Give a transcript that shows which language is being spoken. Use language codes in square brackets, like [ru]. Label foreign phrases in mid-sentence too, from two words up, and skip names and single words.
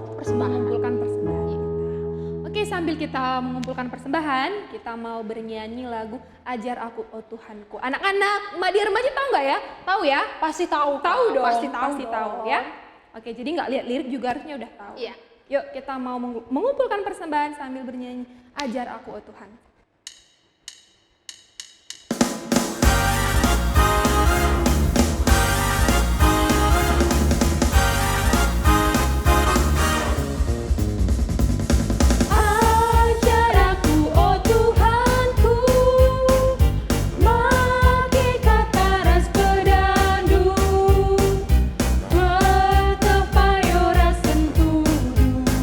[id] Mengumpulkan persembahan kita. Oke, sambil kita mengumpulkan persembahan, kita mau bernyanyi lagu Ajar Aku Oh Tuhanku. Anak-anak, Madia Remaja tahu nggak ya? Tahu ya? pasti tahu, Kak. Tahu dong, Pasti tahu, tahu dong. ya. Oke, jadi nggak lihat lirik juga harusnya udah tahu. Iya. Yuk kita mau mengumpulkan persembahan sambil bernyanyi Ajar Aku Oh Tuhan. [btx] Ajar aku, oh Tuhanku, make kata ras pedandu, bertepayo ras sentudu,